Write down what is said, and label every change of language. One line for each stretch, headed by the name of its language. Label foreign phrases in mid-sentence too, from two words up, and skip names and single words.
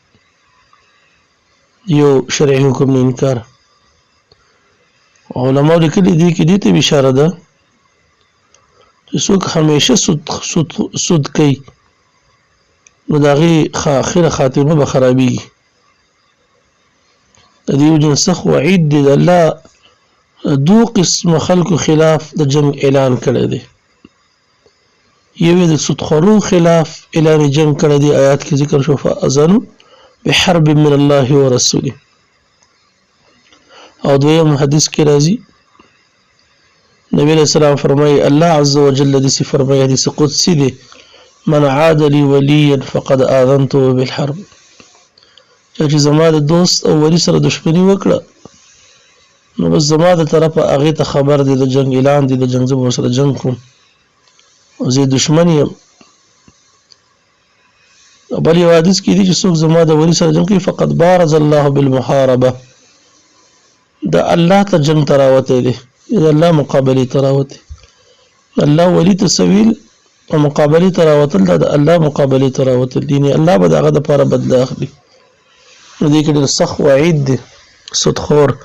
Pashto: یو شرعي حکم نه انکار علماء لیکلي دي کې دې ته اشاره ده چې څوک همیشه سود کوي نو د هغې آخره خاتمه به خرابېږي د دې وجې سخت وعید دی د الله دو قسم خلکو خلاف د جنګ اعلان کړی دی یو د سودخورو خلاف اعلان جنګ کړی دی آیات کې ذکر شو
Arabic: فأذنوا بحرب من الله ورسوله
Pashto: او دویم حدیث کې راځي نبی
Arabic: علیہ السلام
Pashto: فرمایي الله
Arabic: عز وجل
Pashto: دې فرمایي حدیث قدسی دی
Arabic: من عاد لي وليا فقد آذنته بالحرب
Pashto: چې زما د دوست او ولی سره دښمنی وکړه نو بس زما د طرفه هغې ته خبر دی د جنګ اعلان دی د جنګ زه به ورسره جنګ کوم او زه دښمن یم بل یو حدیث کې دی چې څوک زما د ولی سره جنګ کوي
Arabic: فقد بارز الله بالمحاربه
Pashto: د الله ته جنګ ته راوتی دی د الله مقابلې ته راوتی الله ولی ته سویل او مقابلې ته راوتل دا د الله مقابلې ته راوتل یعنې الله به د هغه دپاره بدله اخلي نو دې کې ډېر سخت وعید دی سودخور